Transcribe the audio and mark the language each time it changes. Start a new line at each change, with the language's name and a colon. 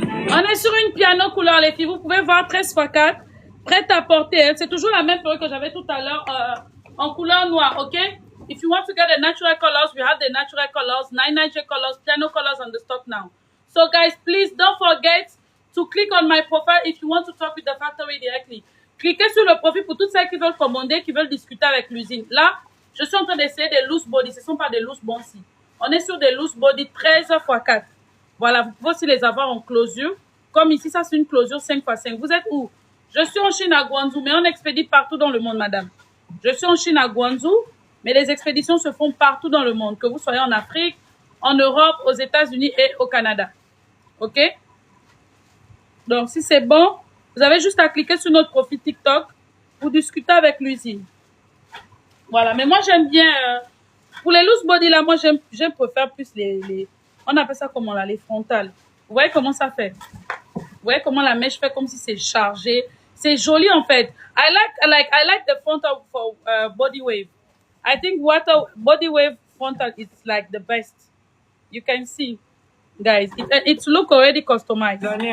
French: On est sur une piano couleur, les filles. Vous pouvez voir 13x4, prête à porter. C'est toujours la même perruque que j'avais tout à l'heure en couleur noire, ok?
English: If you want to get the natural colors, we have the natural colors, 99J colors, piano colors on the stock now. So guys, please don't forget to click on my profile if you want to talk with the factory directly.
French: Cliquez sur le profil pour toutes celles qui veulent commander, qui veulent discuter avec l'usine. Là, je suis en train d'essayer des loose body. Ce ne sont pas des loose bonsi. On est sur des loose body 13x4. Voilà, vous pouvez aussi les avoir en closure. Comme ici, ça c'est une closure 5x5. Vous êtes où? Je suis en Chine à Guangzhou, mais on expédie partout dans le monde, madame. Je suis en Chine à Guangzhou, mais les expéditions se font partout dans le monde. Que vous soyez en Afrique, en Europe, aux États-Unis et au Canada. OK? Donc, si c'est bon, vous avez juste à cliquer sur notre profil TikTok pour discuter avec l'usine. Voilà, mais moi, j'aime bien... pour les loose body, là, moi, j'aime préférer plus les... On appelle ça comment, là? Les frontales. Vous voyez comment ça fait? Vous voyez comment la mèche fait comme si c'est chargé? C'est joli, en fait.
English: I like the frontal for body wave. I think body wave frontal is like the best. You can see. Guys, it look already customized.